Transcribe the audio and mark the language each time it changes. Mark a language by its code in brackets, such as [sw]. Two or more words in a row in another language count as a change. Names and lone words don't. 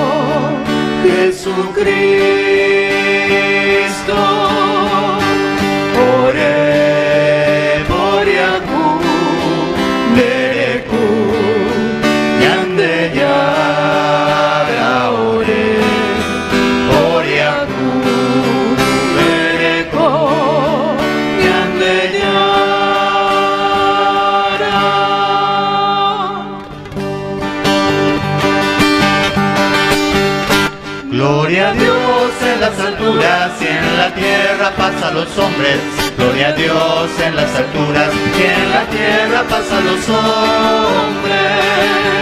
[gn] Jesucristo ore poriaku mereko nyande jara ore poriaku mereko nyande jara. [es] Gloria a Dios en las alturas y en la tierra paz a los hombres. Gloria a Dios en las alturas y en la tierra paz a los hombres.